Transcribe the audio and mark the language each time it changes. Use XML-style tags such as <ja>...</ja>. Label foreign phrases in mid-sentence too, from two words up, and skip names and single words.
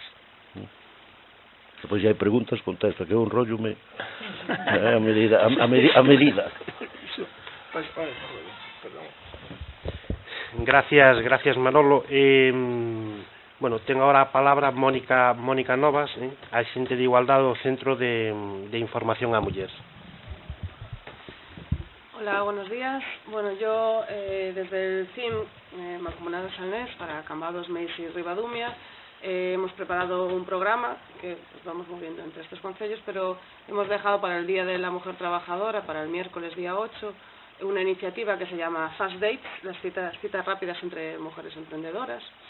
<gl>Depois se hai preguntas, contesto, que eu enrollo-me a medida.</gl> <es>Gracias Manolo.</es> <gl>Bueno, ten agora a palabra Mónica Novas, axente de igualdade do Centro de Información á Muller.</gl> <es>Hola, buenos días. Bueno, yo desde el CIM, Mancomunidad de Salnés, para Cambados, Meis y Ribadumia, hemos preparado un programa que vamos moviendo entre estos concellos, pero hemos dejado para el Día de la Mujer Trabajadora, para el miércoles día 8, una iniciativa que se llama Fast Dates, las citas rápidas entre mujeres emprendedoras.</es>